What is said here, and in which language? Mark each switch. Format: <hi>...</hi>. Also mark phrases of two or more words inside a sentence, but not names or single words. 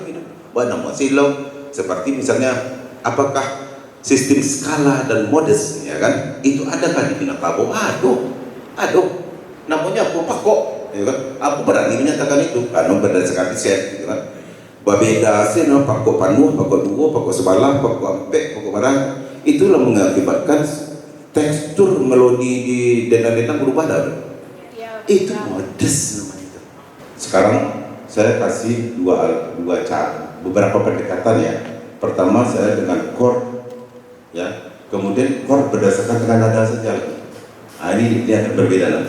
<id>Wah nemukan ilau. Seperti misalnya, apakah sistem skala dan modus, ya kan? Itu adakah di Minangkabau? Aduh. Namanya apa? Pakok, ya kan? Aku berani menyatakan itu. Karena berdasarkan riset, gitu kan? Berbeda sih,</id> <min>pakok panuh, pakok duo, pakok sebalang, pakok ampek, pakok barang.</min> <id>Itulah mengakibatkan tekstur melodi di dendang-dendang berubah dah. Itu modus namanya itu. Sekarang saya kasih dua cara, beberapa pendekatan ya. Pertama saya dengan chord, ya. Kemudian chord berdasarkan dengan nada saja. Nah ini akan berbeda nanti.</id>